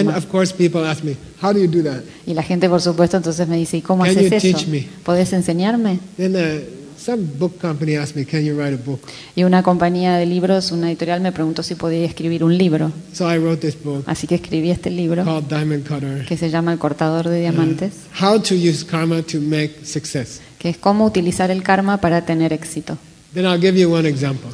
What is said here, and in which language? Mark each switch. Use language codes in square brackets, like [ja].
[en] Then of course people ask me, how do you do that? [es] Y la gente, por supuesto, entonces me dice, ¿y cómo haces eso? ¿Puedes enseñarme? [en] Then some book company asked me, can you write a book? [es] Y una compañía de libros, una editorial, me preguntó si podía escribir un libro. [en] So I wrote this book. [es] Así que escribí este libro. [en] Called Diamond Cutter. [es] Que se llama El Cortador de Diamantes. [en] How to use karma to make success. [es] Que es cómo utilizar el karma para tener éxito. [en] Then I'll give you one example.